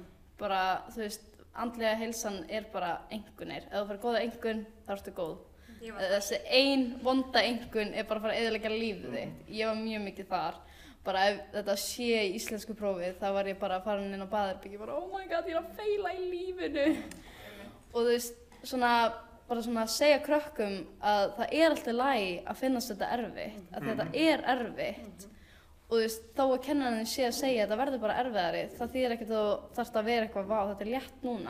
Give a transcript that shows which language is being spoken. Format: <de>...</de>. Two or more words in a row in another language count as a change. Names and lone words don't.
<is>Bara, þú veist, andlega heilsan bara einkunnir. Ef þú fær góða einkunn, þá ertu góð. Þessi ein vonda einkunn bara að fara að eyðileggja lífið þitt. Ég var mjög mikið þar. Bara ef þetta sé í íslensku prófið, þá var ég bara farin inn á baðherbergi, bara</is> <en>oh my god,</en> <is>ég er að feila í lífinu. Og þú veist, bara svona að segja krökkum að það er alltaf í lagi að finnast þetta erfitt, að þetta er erfitt. Og þú veist, þó að kennarinn sé að segja að það verður bara erfiðari, það þýðir ekkert að þú þarft að vera eitthvað, vá, þetta er létt núna.</is>